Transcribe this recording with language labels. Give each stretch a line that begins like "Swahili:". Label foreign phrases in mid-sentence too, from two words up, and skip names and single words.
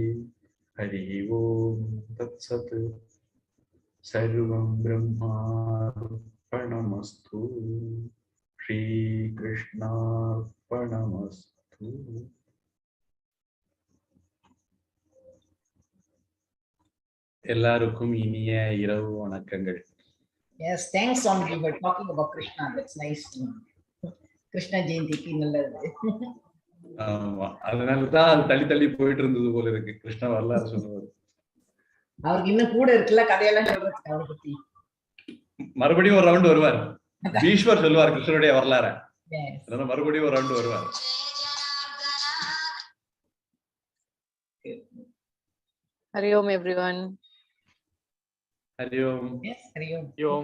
Sanskrit: हरि ओम् तत्सत्। सर्वं ब्रह्मार्पणमस्तु. श्री कृष्णार्पणमस्तु.
Tamil: எல்லாருக்கும் இனிய இரவு வணக்கங்கள்.
English: Yes, thanks on you were talking about Krishna. That's nice. Krishna Jayanti நல்லது.
Tamil: ஆமா, அதனாலதான் அது தள்ளி தள்ளி போயிட்டு இருந்தது போல இருக்கு. கிருஷ்ண வரலாறு சொல்லுவாரு. அவருக்கு இன்னும் கூட இருக்குல்ல கதையெல்லாம் சொல்றதுக்கு. அவரை பத்தி மறுபடியும் ஒரு ரவுண்ட் வருவார். பீஷ்மர் சொல்லுவார் கிருஷ்ணனுடைய வரலாற. மறுபடியும் ஒரு ரவுண்ட் வருவார்.
Sanskrit: हरि ओम्
English: everyone.
Sanskrit: हरि ओम्. Yes, हरि ओम्. ओम्.